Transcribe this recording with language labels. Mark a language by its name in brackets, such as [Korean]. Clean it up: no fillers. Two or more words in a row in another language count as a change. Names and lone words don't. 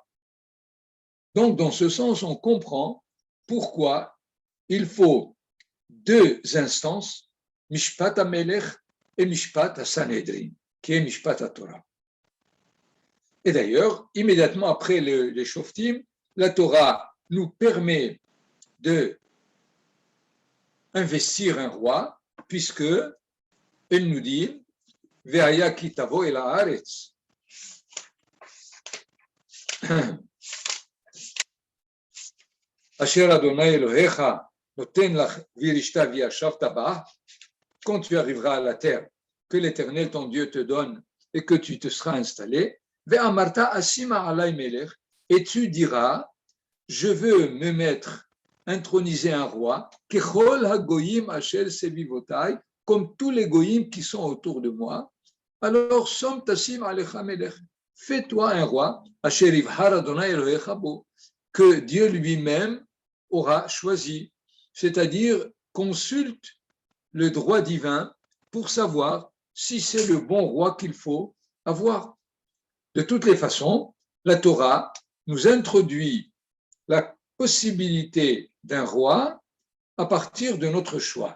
[French] Donc, dans ce sens, on comprend pourquoi il faut deux instances, [Hebrew] משפט המלך [French] et [Hebrew] משפט הסנהדרין, [French] qui est [Hebrew] משפט התורה. [French] Et d'ailleurs, immédiatement après les Shoftim, la Torah nous permet de investir un roi, puisque elle nous dit [Hebrew] והיה כי תבוא אל הארץ. אשר ה' אלהיך נתן לך ירשתה וישבת בה. [French] Quand tu arriveras à la terre que l'Éternel ton Dieu te donne et que tu te seras installé, [Hebrew] ואמרת אשימה עלי מלך, [French] et tu diras je veux me mettre introniser un roi, [Hebrew] ככל הגוים אשר סביבתי, [French] comme tous les goyim qui sont autour de moi. [Hebrew] Alors, שום תשים עליך מלך, [French] fais-toi un roi, [Hebrew] אשר יבחר ה' אלהיך בו, [French] que Dieu lui-même aura choisi, c'est-à-dire consulte le droit divin pour savoir si c'est le bon roi qu'il faut avoir. De toutes les façons, la Torah nous introduit la possibilité d'un roi à partir de notre choix.